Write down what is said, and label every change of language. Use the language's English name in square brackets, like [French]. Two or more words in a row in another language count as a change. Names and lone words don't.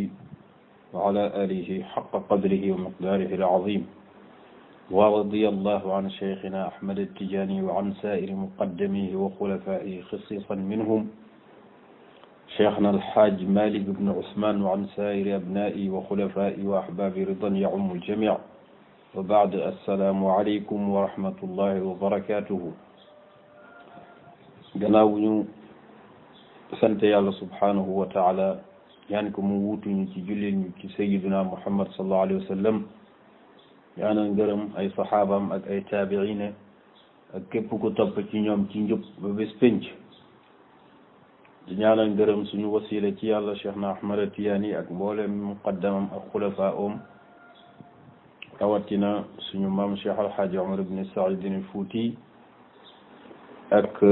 [Arabic] وعلى آله حق قدره ومقداره العظيم ورضي الله عن شيخنا أحمد التجاني وعن سائر مقدميه وخلفائه خصيصا منهم شيخنا الحاج مالك بن عثمان وعن سائر أبنائي وخلفائي وأحبابي رضا يعم الجميع وبعد السلام عليكم ورحمة الله وبركاته [Wolof] gannaaw bu ñu sant yàlla [Arabic] سبحانه وتعالى [Wolof] ñaan ko mu wuutuñu ci jullil ñu ci sayyiduna [Arabic] محمد صلى الله عليه وسلم [Wolof] ñaanal ngërëm ay saxaabaam ak ay taabiine ak képp ku topp ci ñoom ci njub ba bés pénc di ñaanal ngërëm suñu wasila ci yàlla cheikh na ahmad tiyaani ak mboolem muqaddamam ak xulafaa oom rawatina suñu maam cheikh alxaaji omar ibn saidin al fuuti ak